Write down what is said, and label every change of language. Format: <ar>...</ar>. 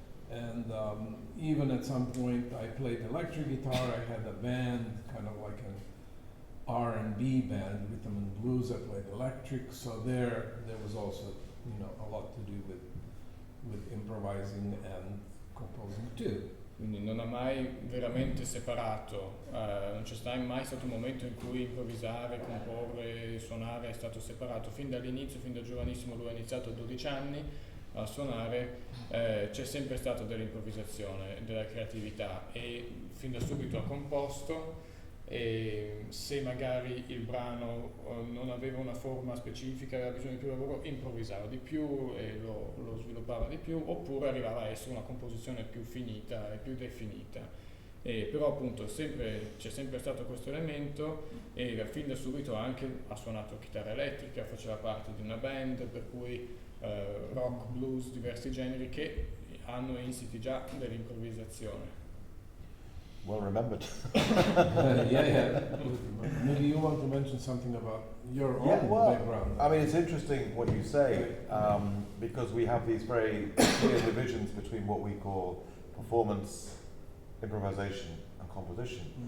<en>And even at some point, I played electric guitar. I had a band, kind of like an R&B band, rhythm and blues. I played electric, so there was also, a lot to do with improvising and composing too.</en> <it>Quindi non ha mai veramente separato, non c'è mai stato un momento in cui improvvisare, comporre, suonare è stato separato. Fin dall'inizio, fin da giovanissimo, lui ha iniziato a 12 anni a suonare, c'è sempre stata dell'improvvisazione, della creatività e fin da subito ha composto. E se magari il brano non aveva una forma specifica, aveva bisogno di più lavoro, improvvisava di più e lo sviluppava di più, oppure arrivava a essere una composizione più finita e più definita. Però appunto c'è sempre stato questo elemento e fin da subito anche ha suonato chitarra elettrica, faceva parte di una band, per cui rock, blues, diversi generi che hanno insiti già dell'improvvisazione.</it> <en>Well remembered. Yeah. Maybe you want to mention something about your own background. I mean, it's interesting what you say, because we have these very clear divisions between what we call performance, improvisation, and composition.</en>